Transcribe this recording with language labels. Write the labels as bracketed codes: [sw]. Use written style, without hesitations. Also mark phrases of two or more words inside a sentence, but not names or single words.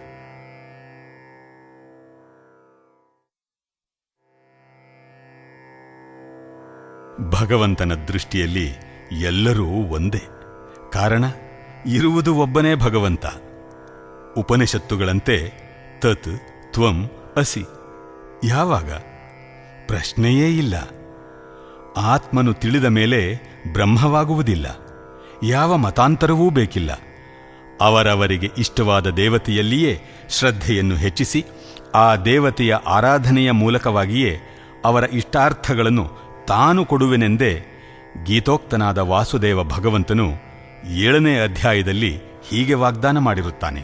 [kn] ಭಗವಂತನ ದೃಷ್ಟಿಯಲ್ಲಿ ಎಲ್ಲರೂ ಒಂದೇ. ಕಾರಣ, ಇರುವುದು ಒಬ್ಬನೇ ಭಗವಂತ. ಉಪನಿಷತ್ತುಗಳಂತೆ [sa] ತತ್ ತ್ವಂ ಅಸಿ. [kn] ಯಾವಾಗ? ಪ್ರಶ್ನೆಯೇ ಇಲ್ಲ. ಆತ್ಮನು ತಿಳಿದ ಮೇಲೆ ಬ್ರಹ್ಮವಾಗುವುದಿಲ್ಲ. ಯಾವ ಮತಾಂತರವೂ ಬೇಕಿಲ್ಲ. ಅವರವರಿಗೆ ಇಷ್ಟವಾದ ದೇವತೆಯಲ್ಲಿಯೇ ಶ್ರದ್ಧೆಯನ್ನು ಹೆಚ್ಚಿಸಿ ಆ ದೇವತೆಯ ಆರಾಧನೆಯ ಮೂಲಕವಾಗಿಯೇ ಅವರ ಇಷ್ಟಾರ್ಥಗಳನ್ನು ತಾನು ಕೊಡುವೆನೆಂದೇ ಗೀತೋಕ್ತನಾದ ವಾಸುದೇವ ಭಗವಂತನು 7ನೇ ಅಧ್ಯಾಯದಲ್ಲಿ ಹೀಗೆ ವಾಗ್ದಾನ ಮಾಡಿರುತ್ತಾನೆ.